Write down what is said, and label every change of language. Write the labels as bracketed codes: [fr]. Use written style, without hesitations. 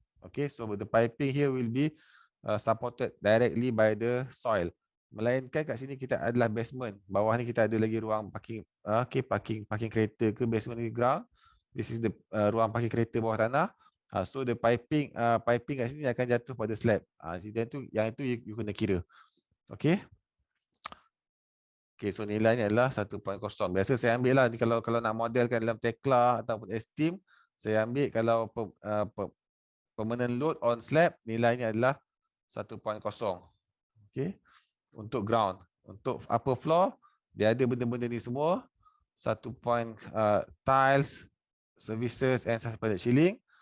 [en] Okay, so the piping here will be supported directly by the soil. [ms] Melainkan kat sini kita adalah basement. Bawah ni kita ada lagi ruang parking, parking kereta ke basement di ground. [en] This is the [ms] ruang parking kereta bawah tanah. [en] So the piping [ms] kat sini akan jatuh pada slab. Yang itu you kena kira. Okay. Okay, so nilainya adalah 1.0. Biasa saya ambil lah ni kalau nak modelkan dalam Tekla ataupun Esteem, saya ambil kalau [en] permanent load on slab [ms] nilainya adalah 1.0. Okay. Untuk ground, untuk upper floor dia ada benda-benda ni semua. [en] 1 tiles, services and suspended ceiling.